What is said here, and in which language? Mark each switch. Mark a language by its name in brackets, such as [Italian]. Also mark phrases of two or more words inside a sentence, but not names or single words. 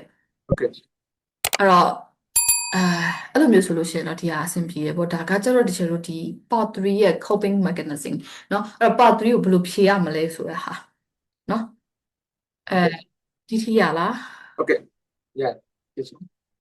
[English] Okay. [Burmese] အဲ့တော့အဲ့လိုမျိုးဆိုလို့ရှိရင်တော့ဒီဟာအဆင်ပြေတယ်ပေါ့ဒါကကျတော့ဒီလိုဒီ part 3ရဲ့ [English] coping mechanism [Burmese] เนาะအဲ့တော့ part 3ကိုဘယ်လိုဖြေရမလဲဆိုတဲ့ဟာเนาะဒီထိရလား [English] Okay. Yeah. Yes.